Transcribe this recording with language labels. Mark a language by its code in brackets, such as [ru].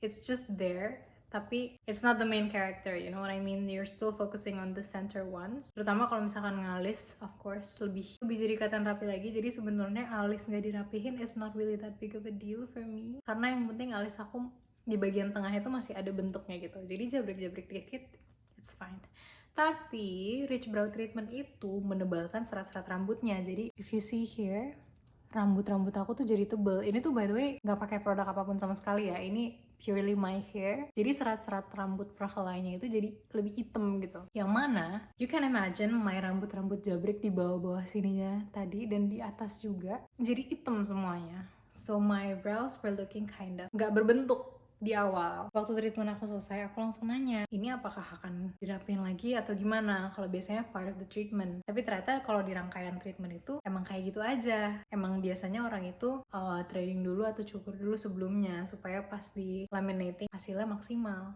[en] It's just there, [id] tapi [en] it's not the main character, you know what I mean? You're still focusing on the center ones. [id] Terutama kalau misalkan ngalis, [en] of course, [id] lebih jadi kelihatan rapi lagi. Jadi sebenarnya alis nggak dirapihin [en] is not really that big of a deal for me. [id] Karena yang penting alis aku di bagian tengah itu masih ada bentuknya gitu. Jadi jabrik-jabrik dikit, [en] it's fine. [id] Tapi rich brow treatment itu menebalkan serat-serat rambutnya. Jadi [en] if you see here, [id] rambut aku tuh jadi tebel. Ini tuh [en] by the way [id] nggak pakai produk apapun sama sekali ya. Ini [en] purely my hair. [id] Jadi serat-serat rambut prahelainya itu jadi lebih hitam gitu. Yang mana [en] you can imagine my [id] rambut jabrik di bawah-bawah sininya tadi dan di atas juga jadi hitam semuanya. [en] So my brows were looking kinda [id] nggak berbentuk di awal. Waktu treatment aku selesai, aku langsung nanya, ini apakah akan dirapiin lagi atau gimana? Kalau biasanya [en] part of the treatment. [id] Tapi ternyata kalau di rangkaian treatment itu emang kayak gitu aja. Emang biasanya orang itu threading dulu atau cukur dulu sebelumnya supaya pas di laminating hasilnya maksimal.